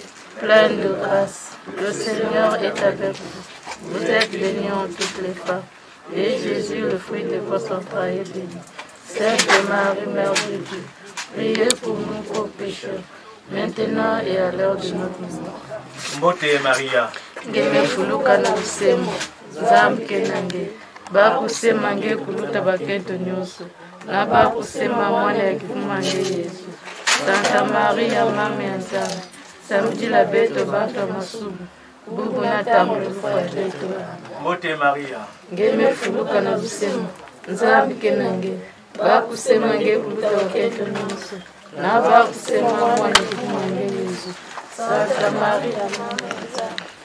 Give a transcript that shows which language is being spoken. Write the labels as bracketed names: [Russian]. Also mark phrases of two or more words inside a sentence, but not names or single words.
[French] Pleine de grâce, le Seigneur est avec vous. Vous êtes bénie en toutes les femmes, et Jésus, le fruit de vos entrailles, est béni. Sainte Marie, Mère de Dieu, priez pour nous pauvres pécheurs, maintenant et à l'heure de notre mort. [Kongo] Mbote Maria. Ngeme fuluka na usemo, nzambe kenange, bakusema nge kuluta bakento nyonso, na bakusema mwana ya kifumange Yesu. Santa Maria, mama ya nzambe, samdila beto bato masubu, bubu na tambo lufa beto. Mbote Maria. Ngeme fuluka na usemo, nzambe kenange, bakusema nge kuluta bakento nyonso, na bakusema mwana ya kifumange Yesu. Santa Maria, mama ya nzambe,